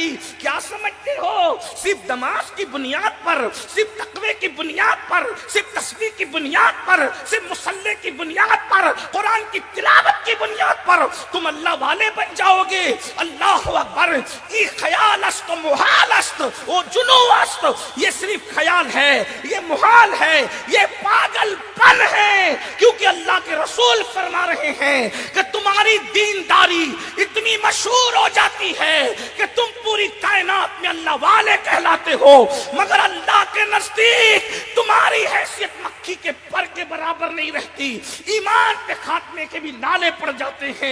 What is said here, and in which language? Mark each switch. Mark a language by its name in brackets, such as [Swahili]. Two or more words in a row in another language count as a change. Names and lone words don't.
[Urdu] کیا سمجھتے ہو؟ صرف نماز کی بنیاد پر، صرف تقوی کی بنیاد پر، صرف تسبیح کی بنیاد پر، صرف مصلی کی بنیاد پر، قرآن کی تلاوت کی بنیاد پر تم اللہ والے بن جاؤ گے؟ [Arabic] اللہ اکبر! [Persian] یہ خیال است و محال است و جنو است، [Urdu] یہ صرف خیال ہے، یہ محال ہے، یہ پاگل پن ہے، کیونکہ اللہ کے رسول فرما رہے ہیں کہ تمہاری دینداری اتنی مشہور ہو جاتی ہے کہ تم پوری کائنات میں اللہ والے کہلاتے ہو، مگر اللہ کے نزدیک تمہاری حیثیت مکھی کے پر کے برابر نہیں رہتی، ایمان پہ خاتمے کے بھی نالے پڑ جاتے ہیں۔